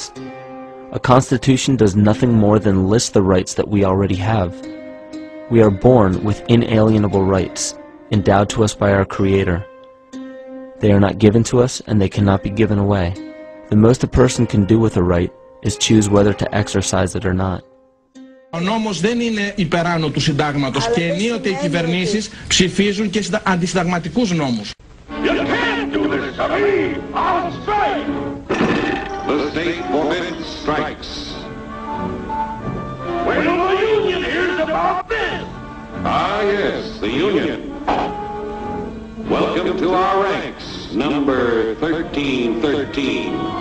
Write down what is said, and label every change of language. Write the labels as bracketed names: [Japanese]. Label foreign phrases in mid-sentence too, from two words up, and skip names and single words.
[English] A constitution does nothing more than list the rights that we already have. We are born with inalienable rights, endowed to us by our Creator. They are not given to us, and they cannot be given away. The most a person can do with a right is choose whether to exercise it or not. [Greek] Ο νόμος δεν είναι υπεράνω του συντάγματος και ενίοτε οι κυβερνήσεις ψηφίζουν και αντισυνταγματικούς νόμους. [English] The state forbids strikes. When the union hears about this. Ah, yes, the union. Welcome to our ranks, number 1313.